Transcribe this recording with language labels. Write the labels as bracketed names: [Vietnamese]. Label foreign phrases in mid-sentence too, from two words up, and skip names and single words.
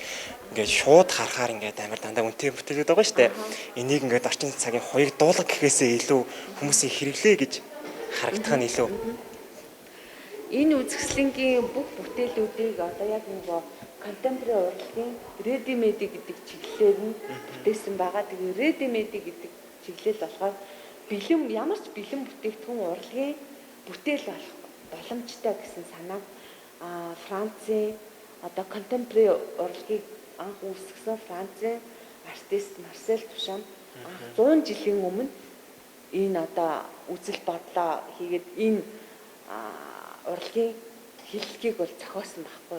[Mongolian] Ингээд шууд харахаар ингээд амар дандаа үнэтэй бүтээлүүд байгаа шүү дээ. Энийг ингээд орчин цагийн хоёрыг дуулах гэхээсээ илүү хүмүүсийн хэрэглээ гэж харагдах нь илүү. Энэ үзэсгэлэнгийн бүх бүтээлүүдийг одоо яг нөгөө contemporary урлагийн [English] ready made [Mongolian] гэдэг чиглэлээр нь бүтээсэн байгаа. Тэгээ [English] ready made [Mongolian] гэдэг чиглэл болохоор бэлэн ямар ч бэлэн бүтээгдэхүүн урлагийн бүтээл болох боломжтой гэсэн санааг Францын одоо contemporary урлагийг анх үүсгэсэн Францын артист Марсель Дюшам 100 жилийн өмнө энэ одоо үзэл бодлоо хийгээд энэ урлагийн хэллэгийг бол зохиосон байхгүй.